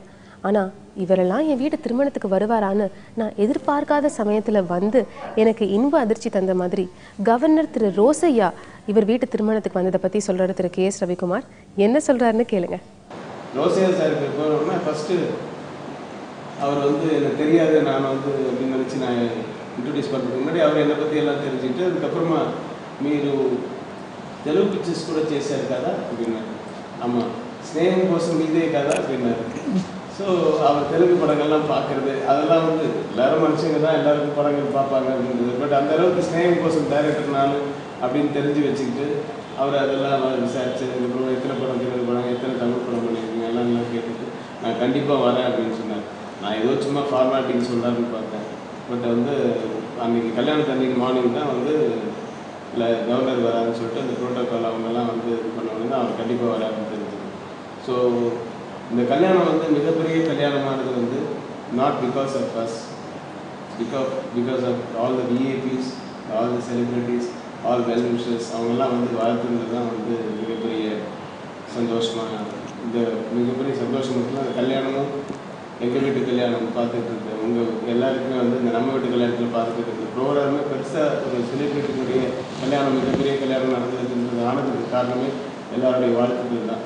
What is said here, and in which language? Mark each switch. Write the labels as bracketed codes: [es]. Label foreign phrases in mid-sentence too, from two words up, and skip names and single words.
[ta] ஆனால் இவரெல்லாம் என் வீட்டு திருமணத்துக்கு வருவாரான்னு நான் எதிர்பார்க்காத சமயத்தில் வந்து எனக்கு இன்ப அதிர்ச்சி தந்த மாதிரி கவர்னர் திரு ரோசையா இவர் வீட்டு திருமணத்துக்கு வந்ததை பற்றி சொல்கிறாரு திரு KS ரவிக்குமார். என்ன சொல்கிறாருன்னு கேளுங்க. ரோசையா சாருக்கு போனோம்னா ஃபஸ்ட்டு அவர் வந்து எனக்கு தெரியாது, நான் வந்து அப்படின்னு நினச்சி நான் ఇంట్రొడ్యూస్ பண்ணுறதுக்கு முன்னாடி அவர் என்னை பற்றி எல்லாம் தெரிஞ்சுக்கிட்டு அதுக்கப்புறமா [te] మీరు తెలుగు పిక్చర్స్ కూడా చేశారు కదా [ta] அப்படின்னாரு. ஆமாம், ஸ்நேகம் கோசம் இதே కదా அப்படின்னாரு. ஸோ அவர் தெலுங்கு படங்கள்லாம் பார்க்குறது அதெல்லாம் வந்து எல்லோரும் மனுஷங்க தான், எல்லாருக்கும் படங்கள் பார்ப்பாங்க அப்படின்றது. பட் அந்த அளவுக்கு ஸ்நேகம் கோசம் டைரக்டர்னாலும் அப்படின்னு தெரிஞ்சு வச்சுக்கிட்டு அவர் அதெல்லாம் விசாரிச்சு அதுக்கப்புறம் எத்தனை படம் தெலுங்கு படம் எத்தனை தமிழ் படம் பண்ணியிருக்கீங்க எல்லாம் கேட்டுட்டு நான் கண்டிப்பாக வரேன் அப்படின்னு சொன்னார். நான் ஏதோ சும்மா ஃபார்மாலிட்டின்னு சொல்கிறாருன்னு பார்த்தேன். பட் வந்து அன்றைக்கி கல்யாணத்து அன்றைக்கி மார்னிங் தான் வந்து இல்லை கவர்னர் வராதுன்னு சொல்லிட்டு அந்த ப்ரோட்டோக்கால் அவங்கெல்லாம் வந்து இது பண்ணவொடனே அவர் கண்டிப்பாக வராதுன்னு தெரிஞ்சது. ஸோ இந்த கல்யாணம் வந்து மிகப்பெரிய கல்யாணமானது வந்து [en] Not because of us, because of all the VIPs, all the celebrities, all well wishers [ta] அவங்கெல்லாம் வந்து வாழ்த்துறது தான் வந்து மிகப்பெரிய சந்தோஷமாக. இந்த மிகப்பெரிய சந்தோஷம் மட்டும் அந்த கல்யாணமும் எங்கள் வீட்டு கல்யாணம் பார்த்துட்டு இருக்கு உங்கள் எல்லாருக்குமே வந்து இந்த நம்ம வீட்டு கல்யாணத்தில் பார்த்துட்டு இருக்குது ப்ரோக்ராமே பெருசாக ஒரு செலிப்ரிட்டினுடைய கல்யாணம் மிகப்பெரிய கல்யாணம் நடந்ததுன்றது ஆனதுக்கு காரணமே எல்லாருடைய வாழ்த்துக்கள் தான்.